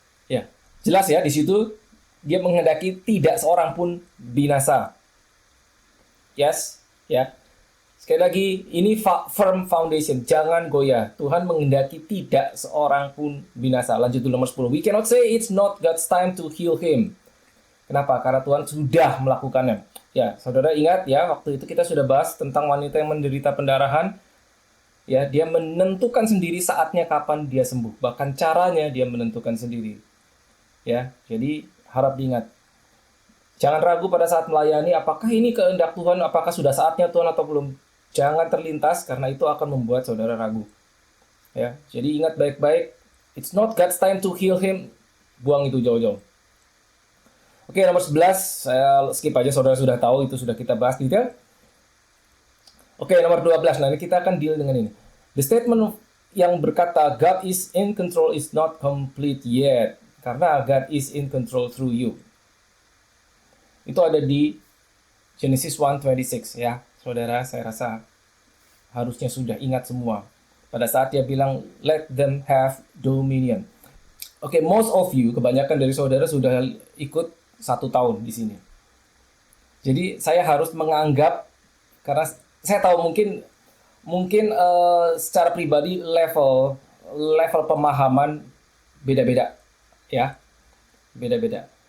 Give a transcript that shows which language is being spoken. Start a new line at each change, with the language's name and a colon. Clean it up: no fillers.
Indonesian: Ya, jelas ya di situ dia menghendaki tidak seorang pun binasa. Yes, ya. Sekali lagi, ini
English: firm foundation,
Indonesian: jangan goyah. Tuhan menghendaki tidak seorang pun binasa. Lanjut dulu nomor 10.
English: We cannot say it's not God's time to heal him.
Indonesian: Kenapa? Karena Tuhan sudah melakukannya. Ya, saudara ingat ya, waktu itu kita sudah bahas tentang wanita yang menderita pendarahan. Ya, dia menentukan sendiri saatnya kapan dia sembuh. Bahkan caranya dia menentukan sendiri. Ya, jadi harap diingat. Jangan ragu pada saat melayani, apakah ini kehendak Tuhan, apakah sudah saatnya Tuhan atau belum. Jangan terlintas, karena itu akan membuat saudara ragu. Ya, jadi ingat baik-baik,
English: it's not God's time to heal him.
Indonesian: Buang itu jauh-jauh. Oke, nomor 11, saya skip aja, saudara sudah tahu, itu sudah kita bahas detail. Oke, nomor 12, nah ini kita akan deal dengan ini.
English: The statement
Indonesian: yang berkata,
English: God is in control is not complete yet. Karena God is in control through you.
Indonesian: Itu ada di
English: Genesis 1:26 ya.
Indonesian: Saudara, saya rasa harusnya sudah ingat semua. Pada saat dia bilang,
English: let them have dominion.
Indonesian: Oke,
English: most of you,
Indonesian: kebanyakan dari saudara sudah ikut 1 tahun di sini. Jadi saya harus menganggap, karena saya tahu mungkin secara pribadi level pemahaman beda-beda, ya, beda-beda.